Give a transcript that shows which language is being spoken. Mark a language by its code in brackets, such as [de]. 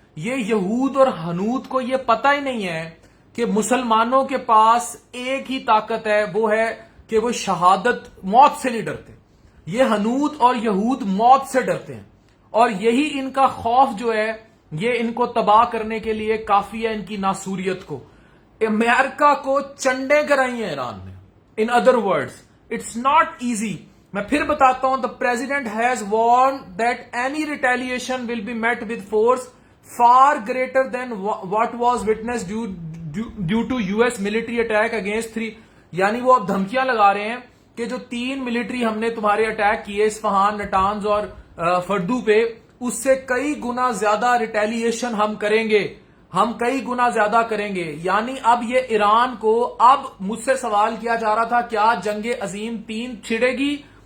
[ur] یہ یہود اور ہنود کو یہ پتہ ہی نہیں ہے کہ مسلمانوں کے پاس ایک ہی طاقت ہے, وہ ہے کہ وہ شہادت, موت سے نہیں ڈرتے. یہ ہنود اور یہود موت سے ڈرتے ہیں, اور یہی ان کا خوف جو ہے یہ ان کو تباہ کرنے کے لیے کافی ہے, ان کی ناسوریت کو. امریکہ کو چنڈے کرائی ہیں ایران نے. [en] In other words it's not easy. [ur] میں پھر بتاتا ہوں, [en] the president has warned that any retaliation will be met with force far greater than what was witnessed due to US military attack against 3. [ur] یعنی وہ اب دھمکیاں لگا رہے ہیں کہ جو 3 ملٹری ہم نے تمہارے اٹیک کیے اصفہان, نٹانز اور فردو پہ, اس سے کئی گنا زیادہ ریٹیلیشن ہم کریں گے, ہم کئی گنا زیادہ کریں گے. یعنی اب یہ ایران کو, اب مجھ سے سوال کیا جا رہا تھا کیا جنگ عظیم 3 چھڑے گی.